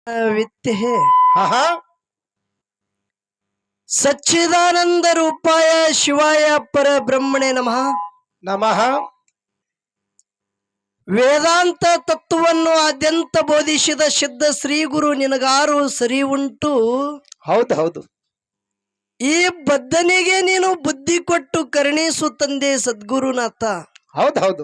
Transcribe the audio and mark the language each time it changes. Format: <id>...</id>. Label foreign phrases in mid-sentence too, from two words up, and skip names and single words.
<sa>वित्ते है ಹಾ ಹಾ सच्चिदानंद रूपाय शिवाय पर ब्रह्मणे नमः ನಮಃ</sa> <kn>ವೇದಾಂತ ತತ್ವವನ್ನು ಆದ್ಯಂತ ಬೋಧಿಸಿದ ಸಿದ್ಧ ಶ್ರೀ ಗುರು ನಿನಗಾರು ಸರಿ ಉಂಟು ಹೌದು ಹೌದು ಈ ಬದ್ಧನಿಗೆ ನೀನು ಬುದ್ಧಿ ಕೊಟ್ಟು ಕರುಣಿಸು ತಂದೆ ಸದ್ಗುರುನಾಥ ಹೌದು ಹೌದು</kn>